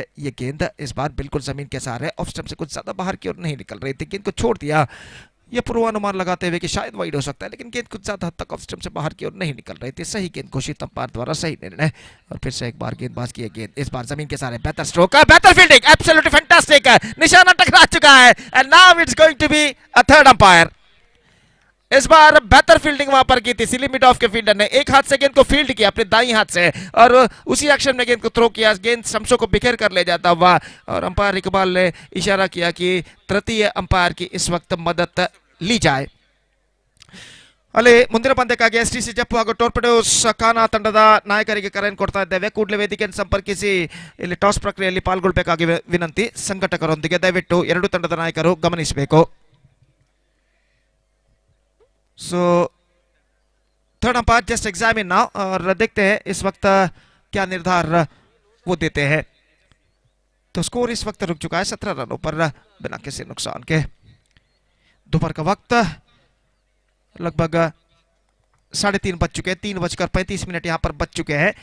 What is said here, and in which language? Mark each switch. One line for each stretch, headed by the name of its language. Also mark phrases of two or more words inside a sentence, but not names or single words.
Hindi: ये गेंद इस बार बिल्कुल जमीन के सहारे
English: off stump
Hindi: से कुछ ज्यादा बाहर की ओर नहीं निकल रही थी, गेंद को छोड़ दिया ये पूर्वानुमान लगाते हुए कि शायद वाइड हो सकता है, लेकिन गेंद कुछ ज्यादा हद तक
English: off stump
Hindi: से बाहर की ओर नहीं निकल रही थी। सही गेंद घोषित अंपायर द्वारा, सही निर्णय। और फिर से एक बार गेंदबाज की गेंद इस बार जमीन के सहारे, बेहतर स्ट्रोक, बेहतर फील्डिंग,
English: absolutely fantastic,
Hindi: निशाना टकरा चुका है
English: and now it's going to be a third umpire.
Hindi: इस बार बेहतर फील्डिंग वहां पर की थी,
English: silly mid off
Hindi: के फील्डर ने एक हाथ से गेंद को फील्ड किया अपने दाईं हाथ से और उसी एक्शन में गेंद को थ्रो किया, गेंद शमशों को बिखेर कर ले जाता हुआ और अंपायर इकबाल ने इशारा किया कि तृतीय अंपायर की इस वक्त मदद ली जाए।
Kannada: ಅಲ್ಲಿ ಮುಂದಿನ ಪಂದ್ಯಕ್ಕಾಗಿ ಎಸ್ಟಿಸಿ ಜಪ್ಪು ಹಾಗೂ ಟೋರ್ಪಿಡೋಸ್ ಖಾನಾ ತಂಡದ ನಾಯಕರಿಗೆ ಕರೆಯನ್ನು ಕೊಡ್ತಾ ಇದ್ದೇವೆ. ಕೂಡಲೇ ವೇದಿಕೆಯನ್ನು ಸಂಪರ್ಕಿಸಿ ಇಲ್ಲಿ ಟಾಸ್ ಪ್ರಕ್ರಿಯೆಯಲ್ಲಿ ಪಾಲ್ಗೊಳ್ಳಬೇಕಾಗಿ ವಿನಂತಿ. ಸಂಘಟಕರೊಂದಿಗೆ ದಯವಿಟ್ಟು ಎರಡು ತಂಡದ ನಾಯಕರು ಗಮನಿಸಬೇಕು.
English: so third umpire just examine now
Hindi: और देखते हैं इस वक्त क्या निर्धार वो देते हैं। तो स्कोर इस वक्त रुक चुका है 17 रनों पर बिना किसी नुकसान के। दोपहर का वक्त लगभग 3:30 बज चुके हैं, 3:35 यहाँ पर बज चुके हैं।